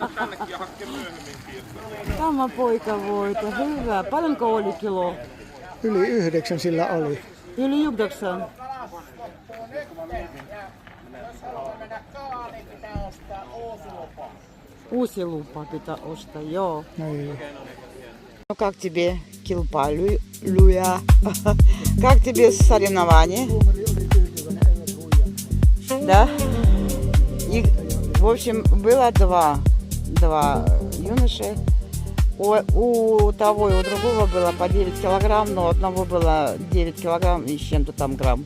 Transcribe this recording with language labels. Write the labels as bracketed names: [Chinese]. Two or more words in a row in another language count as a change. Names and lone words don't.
[Finnish] Tämä poika voita. Hyvä. Paljonko oli kilo? Yli 9 sillä oli. Yli 9. Uusi lupa pitää ostaa, joo. Niin. [Russian] Ну как тебе килпа, Люя? Как тебе соревнования? Да? И, в общем, было два юноши. У того и у другого было по 9 килограмм, но у одного было 9 килограмм и с чем-то там грамм.